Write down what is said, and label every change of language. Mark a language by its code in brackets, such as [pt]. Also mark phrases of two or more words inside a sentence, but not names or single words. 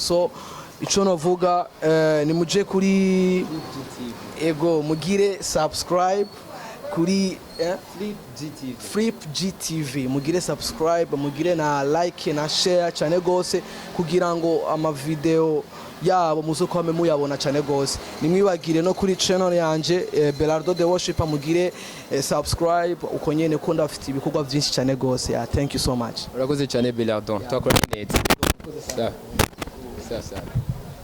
[rn] So ico novuga ni muje kuri ego mugire subscribe kuri Flip GTV mugire subscribe mugire na like na share cyane gose kugira ngo ama video yabo muzokwame muyabona cyane gose. Nimwibagire no kuri channel yanje Belardo the Worshipper mugire subscribe uko nyene ko ndafite ibikorwa byinshi cyane gose. [en] Thank you so much. [rn] Urakoze cyane Belardo. Twakora neza. Sa.